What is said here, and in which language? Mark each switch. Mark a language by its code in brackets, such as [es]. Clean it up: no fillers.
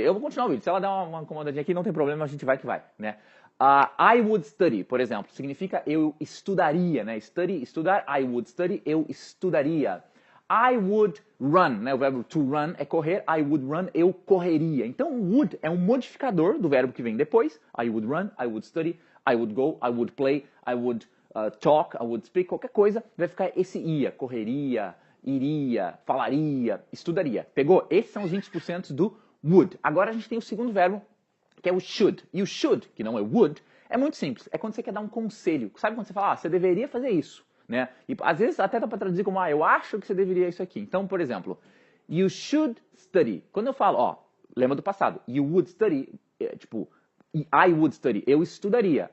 [pt] Eu vou continuar o vídeo. Se ela der uma incomodadinha aqui, não tem problema, a gente vai que vai, né? [en] I would study, [pt] por exemplo, significa eu estudaria, né? Study, estudar. I would study, eu estudaria. [en] I would run, [pt] né? O verbo to run é correr, I would run, eu correria. Então, would é um modificador do verbo que vem depois. [en] I would run, I would study, I would go, I would play, I would talk, I would speak, [pt] qualquer coisa, vai ficar esse ia, correria, iria, falaria, estudaria. Pegou? Esses são os 20% do would. Agora a gente tem o segundo verbo, que é o should. E o should, que não é would, é muito simples. É quando você quer dar um conselho. Sabe quando você fala, você deveria fazer isso, né? E às vezes até dá para traduzir como, eu acho que você deveria isso aqui. Então, por exemplo, [en] you should study. [pt] Quando eu falo, lembra do passado, [en] you would study, [pt] tipo, [en] I would study, [pt] eu estudaria.